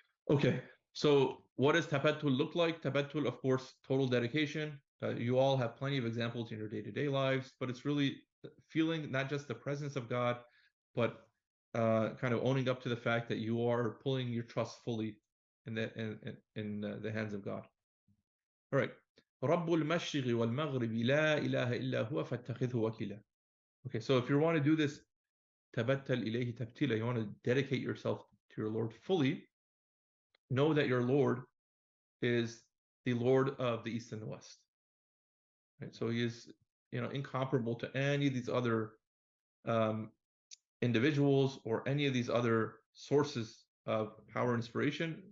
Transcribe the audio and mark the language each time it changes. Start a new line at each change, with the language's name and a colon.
English: Okay, so what does tabattul look like? Tabattul, of course, total dedication. You all have plenty of examples in your day-to-day lives, but it's really feeling not just the presence of God, but kind of owning up to the fact that you are pulling your trust fully in the hands of God. All right.
Arabic: رب المشرق والمغرب لا إله إلا هو فاتخذه وكيلا.
English: Okay, so if you want to do this
Arabic: tabattal ilayhi tabtila,
English: you want to dedicate yourself to your Lord fully, know that your Lord is the Lord of the East and the West. Right? So he is, incomparable to any of these other individuals or any of these other sources of power and inspiration.